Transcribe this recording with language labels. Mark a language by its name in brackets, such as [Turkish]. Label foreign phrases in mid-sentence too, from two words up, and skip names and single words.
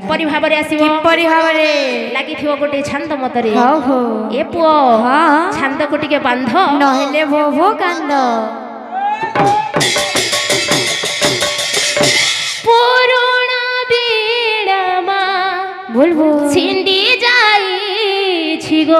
[Odia] କିପରି ଭାବରେ ଆସିବୋ କିପରି ଭାବରେ ଲାଗି ଥିବୋ ଗୋଟେ ଛାନ୍ଦ ମତରେ हो हो ଏ ପୁଅ हां ଛାନ୍ଦ କୋ ଟିକେ ବାନ୍ଧ ନହେଲେ ଭୋ ଭୋ କାନ୍ଦ ପୁରୁଣା ବୀଣାମା बुलबुल ଛିଣ୍ଡି ଯାଇ ଛିଗୋ